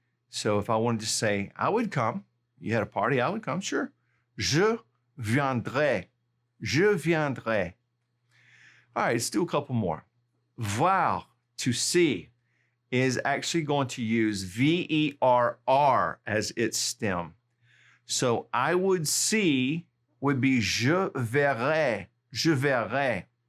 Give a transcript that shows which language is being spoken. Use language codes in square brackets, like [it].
[en] So if I wanted to say, I would come, you had a party, I would come, sure. [fr] Je viendrai, je viendrai. [en] All right, let's do a couple more. Voir, to see, is actually going to use V-E-R-R as its stem. So I would see would be je verrai, je verrai.